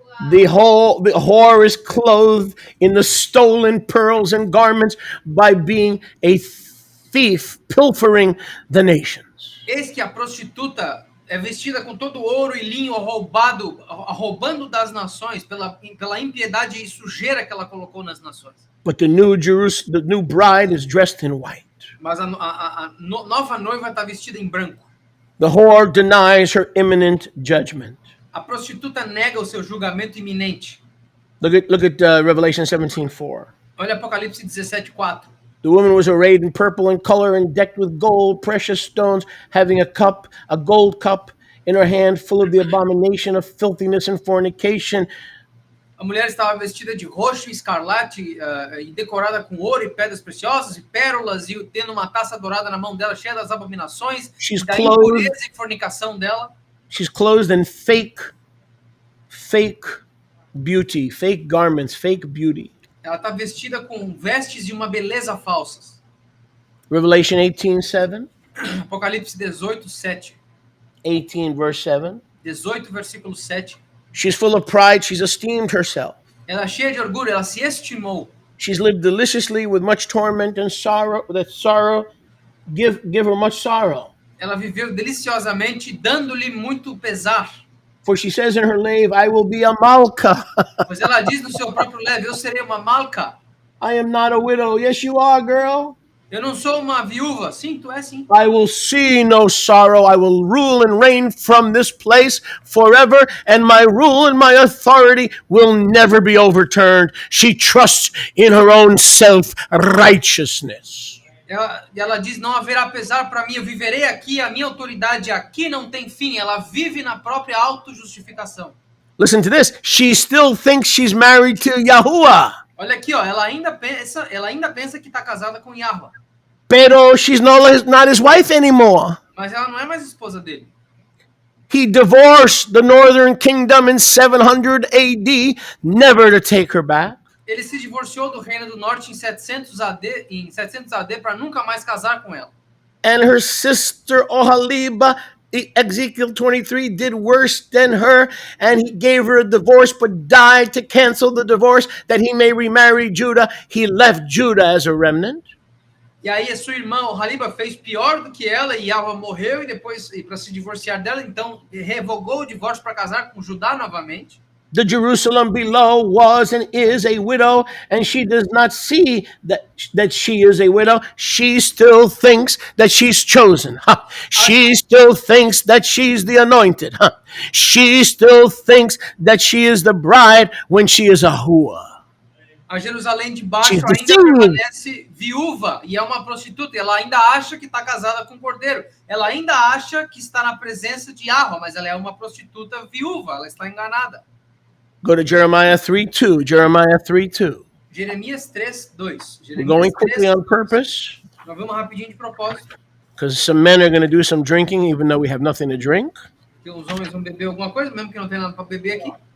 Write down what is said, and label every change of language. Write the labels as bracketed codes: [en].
[en] The whore is clothed in the stolen pearls and garments by being a thief, pilfering the nations. [pt] Eis que a prostituta é vestida com todo ouro e linho roubando das nações pela impiedade e sujeira que ela colocou nas nações. [en] But the new bride is dressed in white. [pt] Mas a nova noiva está vestida em branco. [en] The whore denies her imminent judgment. [pt] A prostituta nega o seu julgamento iminente. [en] Look at Revelation 17:4. [pt] Olha Apocalipse 17:4. [en] The woman was arrayed in purple in color and decked with gold, precious stones, having a gold cup in her hand, full of the abomination of filthiness and fornication. [pt] A mulher estava vestida de roxo e escarlate e decorada com ouro e pedras preciosas e pérolas, e tendo uma taça dourada na mão dela, cheia das abominações, da impureza e fornicação dela. [en] She's clothed in fake beauty, fake garments, fake beauty. [pt] Ela está vestida com vestes de uma beleza falsas. [en] Revelation 18:7. [pt] Apocalipse 18:7. [en] 18 verse 7. [pt] 18 versículo 7. [en] She's full of pride, she's esteemed herself. [pt] Ela é cheia de orgulho, ela se estimou. [en] She's lived deliciously with much torment and sorrow, that sorrow give her much sorrow. [pt] Ela viveu deliciosamente, dando-lhe muito pesar. [en] For she says in her lave, I will be a malka. [pt] Pois ela diz no seu próprio leve, eu serei uma malca. [en] I am not a widow. Yes, you are, girl. [pt] Eu não sou uma viúva. Sim, tu é sim. [en] I will see no sorrow. I will rule and reign from this place forever, and my rule and my authority will never be overturned. She trusts in her own self-righteousness. [pt] Ela diz, não haverá pesar para mim, eu viverei aqui, a minha autoridade aqui não tem fim. Ela vive na própria autojustificação. [en] Listen to this. She still thinks she's married to Yahuwah. [pt] Olha aqui, ó, ela ainda pensa que está casada com Yahweh. [es] Pero [en] she's not his wife anymore. [pt] Mas ela não é mais esposa dele. [en] He divorced the northern kingdom in 700 AD, never to take her back. [pt] Ele se divorciou do Reino do Norte em 700 AD para nunca mais casar com ela. [en] And her sister Oholiba, Ezekiel 23, did worse than her, and he gave her a divorce but died to cancel the divorce that he may remarry Judah. He left Judah as a remnant. [pt] E aí a sua irmã Oholiba fez pior do que ela, e Yahweh morreu, e depois, para se divorciar dela, então revogou o divórcio para casar com Judá novamente. [en] The Jerusalem below was and is a widow, and she does not see that she is a widow. She still thinks that she's chosen. Huh? She still thinks that she's the anointed. Huh? She still thinks that she is the bride when she is a hua. [pt] A Jerusalém de baixo ainda permanece viúva e é uma prostituta. Ela ainda acha que está casada com o cordeiro. Ela ainda acha que está na presença de Yahweh, mas ela é uma prostituta viúva. Ela está enganada. [en] Go to Jeremiah 3:2. Jeremiah 3:2. [pt] Jeremias 3:2. [en] We're going quickly on purpose. [pt] Nós vamos rapidinho de propósito. [en] Because some men are going to do some drinking, even though we have nothing to drink. [pt] Porque os homens vão beber alguma coisa, mesmo que não tenha nada para beber aqui.